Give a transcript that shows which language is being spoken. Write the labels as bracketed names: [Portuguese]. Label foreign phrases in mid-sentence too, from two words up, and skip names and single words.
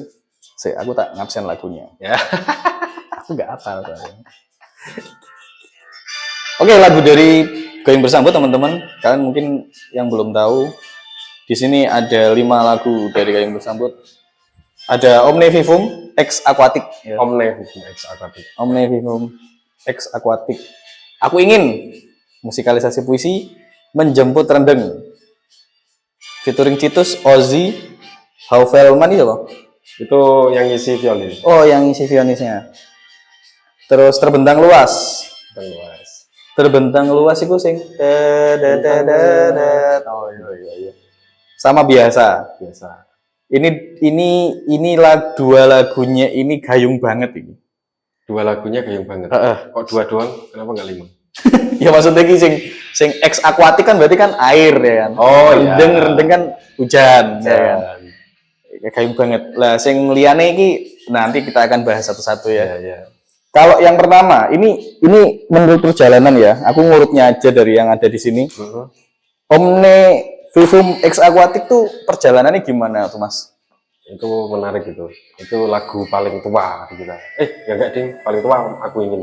[Indonesian] Aku tak ngabsen lagunya. Ya. Aku nggak hafal soalnya. Oke, lagu dari Gayung Bersambut teman-teman. Kalian mungkin yang belum tahu, di sini ada 5 lagu dari Gayung Bersambut. Ada Omne Vivum Ex Aquatic. Ya. Omne Vivum Ex Aquatic. Omne Vivum Ex Aquatic. Aku Ingin musikalisasi puisi Menjemput Rendeng. Featuring Citus, Ozzy, Hauvelman itu loh. Itu yang isi violis. Oh, yang isi violisnya. Terus Terbentang Luas. Terbentang luas itu sing oh iya. Sama biasa. Ini dua lagunya ini gayung banget ini. Dua lagunya gayung banget. Kok 2 doang? Kenapa nggak 5? Ya maksudnya ini sing ex aquatic kan berarti kan air ya kan. Oh iya. Rendeng kan hujan ya kan. Gayung banget. [Javanese] Lah sing liyane iki [Indonesian] nanti kita akan bahas satu-satu ya. Iya. Kalau yang pertama, ini menurut perjalanan ya, aku ngurutnya aja dari yang ada di sini. Omne Vivum Ex Aquatic tuh perjalanannya gimana tuh Mas? Itu menarik itu. Itu lagu paling tua kita. Ya enggak ding, paling tua Aku Ingin.